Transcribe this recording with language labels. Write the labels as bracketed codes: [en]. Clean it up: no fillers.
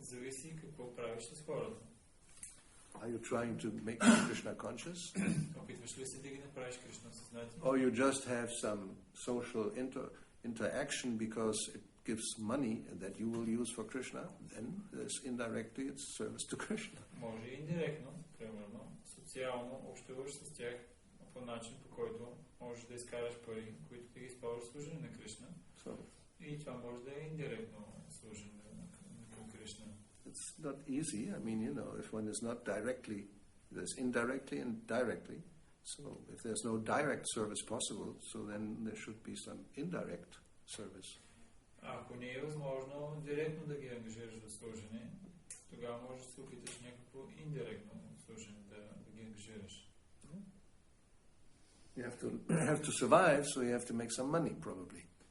[bg] Зависи какво правиш с хората. [en] Are you trying to make them Krishna conscious? [bg] Опитваш ли се да ги направиш Кришна съзнателни? [en] Or you just have some social interaction because it gives money that you will use for Krishna, then indirectly it's service to Krishna. [bg] Може и индиректно, примерно, социално общуваш с тях по начин, по който можеш да изкараш пари, които ти ги използваш служение на Кришна. И това може да е индиректно служение към Кришна. [en] It's not easy. I mean, if one is not directly, there's indirectly and directly. So if there's no direct service possible, so then there should be some indirect service. [bg] Ако не е възможно директно да ги ангажираш за служене, тогава можеш да се опиташ някакво индиректно служене да ги ангажираш. [en] You have to survive, so you have to make some money, probably.